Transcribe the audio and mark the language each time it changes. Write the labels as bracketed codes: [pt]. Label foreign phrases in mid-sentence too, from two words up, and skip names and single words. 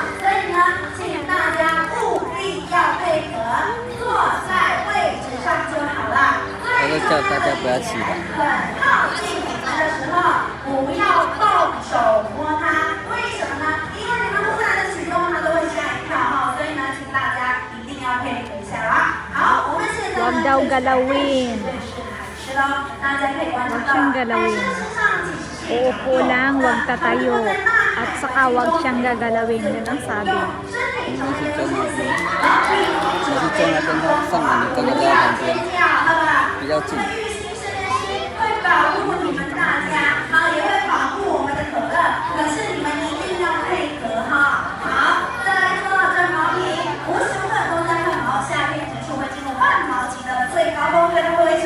[zh] 所以呢，请大家务必要配合，坐在位置上就好了。我就叫大家不要起来。很靠近你们的时候，不要动手摸它。为什么呢？因为你们忽然的举动，它都会吓一跳哈。所以呢，请大家一定要配合一下啦。好，我们现在呢， [tl] Huwag daw galawin. [zh] 是的，大家可以观察到， [tl] Huwag siyang galawin. Uupo lang, huwag tatayo. At saka huwag siyang gagalawin. Yan ang sabi. [zh] 应该是在那边，只是在那边它放了，你刚刚在旁边，比较近。玉兴实验室会保护你们大家，好，也会保护我们的可乐。可是你们一定要配合哈。好，再来说到这毛皮，无时无刻都在换毛，夏天结束会进入换毛期的最高峰，跟挥手。